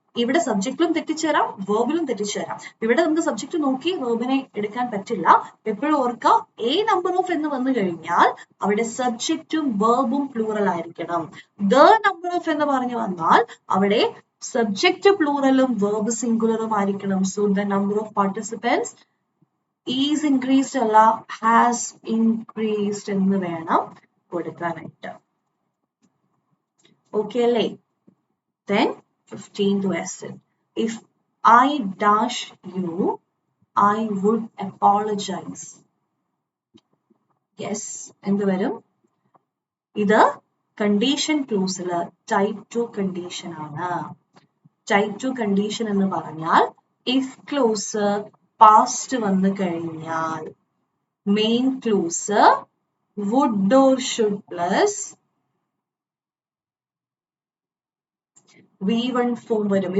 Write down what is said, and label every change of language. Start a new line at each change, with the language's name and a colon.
Malayalam: ഇവിടെ സബ്ജക്റ്റിലും തെറ്റിച്ചേരാം, വെർബിലും തെറ്റിച്ചേരാം. ഇവിടെ നമുക്ക് സബ്ജക്ട് നോക്കി വെർബിനെ എടുക്കാൻ പറ്റില്ല. എപ്പോഴും ഓർക്കുക, a number of എന്ന് വന്നു കഴിഞ്ഞാൽ അവിടെ സബ്ജക്റ്റും വെർബും പ്ലൂറൽ ആയിരിക്കണം. the number of എന്ന് പറഞ്ഞു വന്നാൽ അവിടെ സബ്ജക്റ്റ് പ്ലൂറലും വെർബ് സിംഗുലറും ആയിരിക്കണം. So
English: the number of participants is increased
Malayalam: അല്ല, has increased എന്ന് വേണം കൊടുക്കാനായിട്ട്. ഓക്കെ അല്ലേ?
English: Then 15th question. If I dash you, I would apologize.
Malayalam: Yes, എന്ത് വരും? ഇത് കണ്ടീഷൻ ക്ലോസില് ടൈപ്പ് 2 കണ്ടീഷൻ ആണ്. ടൈപ്പ് 2 കണ്ടീഷൻ എന്ന് പറഞ്ഞാൽ ഇഫ് ക്ലോസ് പാസ്റ്റ് വന്നു കഴിഞ്ഞാൽ main clause would or should plus V1 form വരും.